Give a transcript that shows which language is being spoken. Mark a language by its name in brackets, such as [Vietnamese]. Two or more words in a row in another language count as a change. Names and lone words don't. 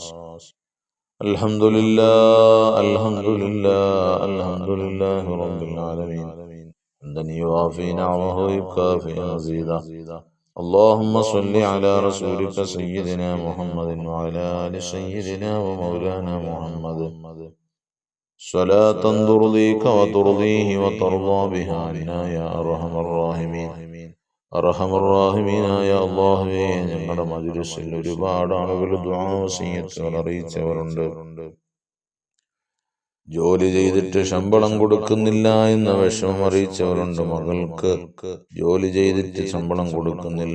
[Arabic] الحمد لله الحمد لله الحمد لله رب العالمين حمدا يوافي نعمه ويكافئ مزيدا. اللهم صل على رسولك سيدنا محمد وعلى آل سيدنا ومولانا محمد صلاة ترضيك وترضيه وترضى بها عنا يا أرحم الراحمين. [Malayalam] അർഹമർറാഹിമീനായ അല്ലാഹുവേ, ഞങ്ങളുടെ മജ്‌ലിസിൽ ഒരുപാട് ആളുകൾ ദുആ വസിയത്തുകൾ അറിയിച്ചവരുണ്ട്. ജോലി ചെയ്തിട്ട് ശമ്പളം കൊടുക്കുന്നില്ല എന്ന വിഷമം അറിയിച്ചവരുണ്ട്. മകൾക്ക് ജോലി ചെയ്തിട്ട് ശമ്പളം കൊടുക്കുന്നില്ല.